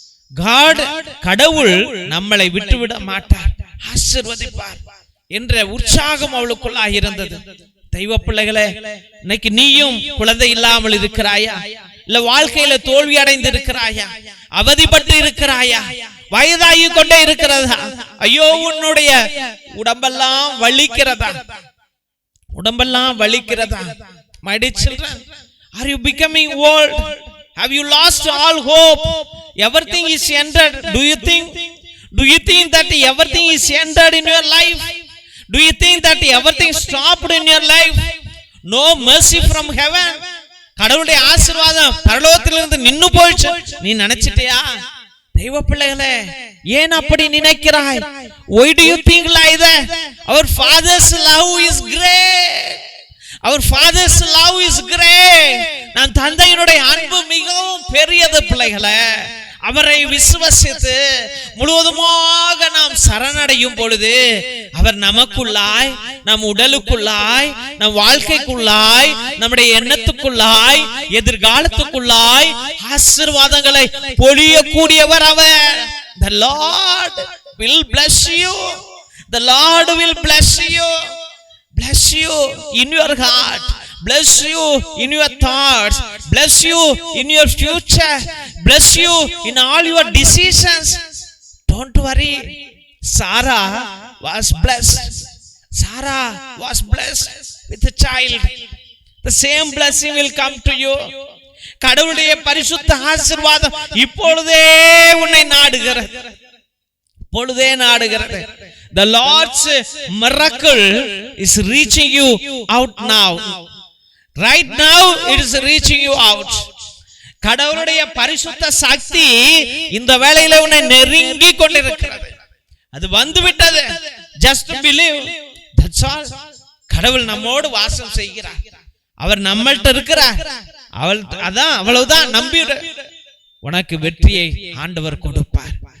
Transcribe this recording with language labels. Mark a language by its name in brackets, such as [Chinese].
[Tamil] God, கடவுள் நம்மளை விட்டுவிட மாட்டார், ஆசீர்வதிப்பார் என்ற உற்சாகம் அவளுக்குள்ளாக இருந்தது. தெய்வ பிள்ளைகளே, இன்னைக்கு நீயும் குழந்தை இல்லாமல் இருக்கிறாயா? இல்ல வாழ்க்கையில தோல்வி அடைந்து இருக்கிறாயா? அவதிப்பட்டு இருக்கிறாயா? வயதாகி கொண்டே இருக்கிறதா? ஐயோ, உன்னுடைய உடம்பெல்லாம் வலிக்கிறதா? உடம்பெல்லாம் வலிக்கிறதா? [English] My dear children, are you becoming old? Have you lost all hope? Everything is ended. Do you think that everything is ended in your life? Do you think that everything stopped in your life? No mercy from heaven. [Tamil] கடவுளுடைய ஆசீர்வாதம் பரலோகத்திலிருந்து நின்னு போயிடுச்சு நீ நினைச்சிட்டியா? தெய்வ பிள்ளைகளே, ஏன் அப்படி நினைக்கிறாய்? [English] Why do you think like that? Our father's love is great. Our father's love is great. [Tamil] நம் தந்தையினுடைய அன்பு மிகவும் பெரியது பிள்ளைகளே. அவரை விசுவசித்து முழுவதுமாக நாம் சரணடையும் பொழுது அவர் நமக்குள்ளாய், நம் உடலுக்குள்ளாய், நம் வாழ்க்கைக்குள்ளாய், நம்முடைய எண்ணத்துக்குள்ளாய், எதிர்காலத்துக்குள்ளாய் ஆசீர்வாதங்களை பொழியக்கூடியவர் அவர். [English] The Lord will bless you. The Lord will bless you. Bless you in your heart. Bless you in your thoughts. Bless you in your future. Bless you in all your decisions. Don't worry. Sarah was blessed. Sarah was blessed with a child. The same blessing will come to you. [Tamil] கடவுளுடைய பரிசுத்த ஆசீர்வாதம் இப்பொழுதே உன்னை நாடுகிறது. இப்பொழுதே நாடுகிறது. [English] The Lord's miracle is reaching you out now. Right now it is reaching you out. [Tamil] கடவுளுடைய பரிசுத்த சக்தி இந்த வேளையில உன்னை நெருங்கி கொண்டிருக்கிறது. அது வந்து விட்டது. [English] Just believe. That's all. [Tamil] கடவுள் நம்மோடு வாசம் செய்கிறார். அவர் நம்மள்ட்ட இருக்கிறார். அவ்வளவுதான். நம்பிடு. உனக்கு வெற்றியை ஆண்டவர் கொடுப்பார்.